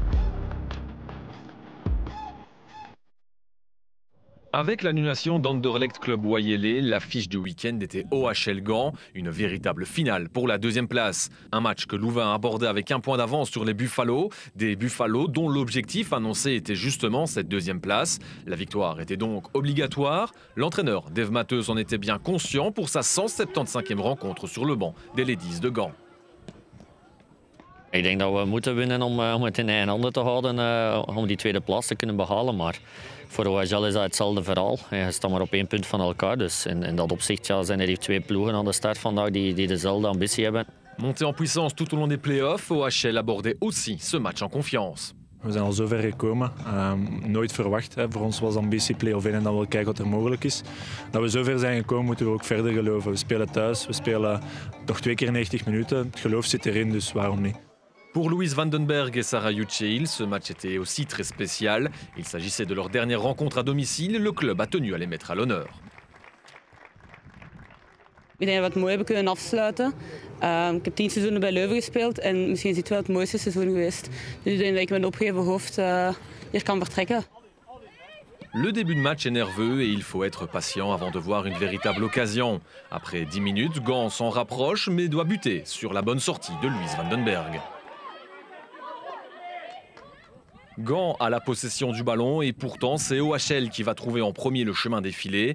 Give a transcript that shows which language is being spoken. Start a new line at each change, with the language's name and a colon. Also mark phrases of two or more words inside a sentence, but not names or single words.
French: Avec l'annulation d'Anderlecht Club Wayélé, l'affiche du week-end était OHL Gand, une véritable finale pour la deuxième place. Un match que Louvain abordait avec 1 point d'avance sur les Buffalo, des Buffalo dont l'objectif annoncé était justement cette deuxième place. La victoire était donc obligatoire. L'entraîneur Dave Matheus en était bien conscient pour sa 175e rencontre sur le banc des Ladies de Gand.
Dutch: Ik denk dat we moeten winnen om het in eigen handen te houden om die tweede plaats te kunnen behalen. Maar voor OHL is dat hetzelfde verhaal. Je staat maar op 1 punt van elkaar. Dus in dat opzicht zijn er hier 2 ploegen aan de start vandaag die dezelfde ambitie hebben.
French: Monté en puissance tout au long des playoffs, OHL abordait aussi ce match en confiance.
Dutch: We zijn al zo ver gekomen. Nooit verwacht. Voor ons was de ambitie play-off 1 en dan wel kijken wat er mogelijk is. Dat we zo ver zijn gekomen moeten we ook verder geloven. We spelen thuis, we spelen nog 2 keer 90 minuten. Het geloof zit erin, dus waarom niet?
French: Pour Louise Vandenberg et Sarah Yucheil, ce match était aussi très spécial. Il s'agissait de leur dernière rencontre à domicile. Le club a tenu à les mettre à l'honneur.
Dutch: Ik denk dat we het mooi hebben kunnen afsluiten. Ik heb 10 seizoenen bij Leuven gespeeld en misschien is dit wel het mooiste seizoen geweest. Dus ik denk dat ik met een opgeheven hoofd hier kan vertrekken.
French: Le début de match est nerveux et il faut être patient avant de voir une véritable occasion. Après 10 minutes, Gand s'en rapproche mais doit buter sur la bonne sortie de Louise Vandenberg. Gand a la possession du ballon et pourtant c'est OHL qui va trouver en premier le chemin des filets.